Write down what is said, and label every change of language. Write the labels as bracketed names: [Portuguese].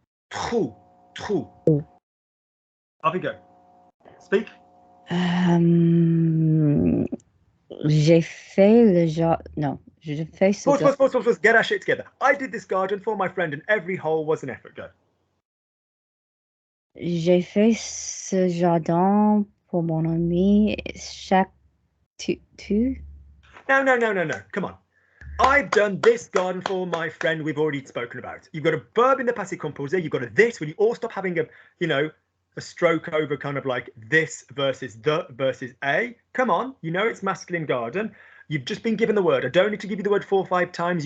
[French] Trou. [English] Off we go. Speak. [French] J'ai fait le genre. No, je fais ce. [English] Pause. Get our shit together. I did this garden for my friend, and every hole was an effort. Go. [French] J'ai fait ce jardin pour mon ami. Chaque tu. [English] No. Come on. I've done this garden for my friend. We've already spoken about. You've got a verb in the passé composé. You've got a this. When you all stop having a stroke over kind of like this versus the versus a. Come on. You know it's masculine garden. You've just been given the word. I don't need to give you the word 4 or 5 times.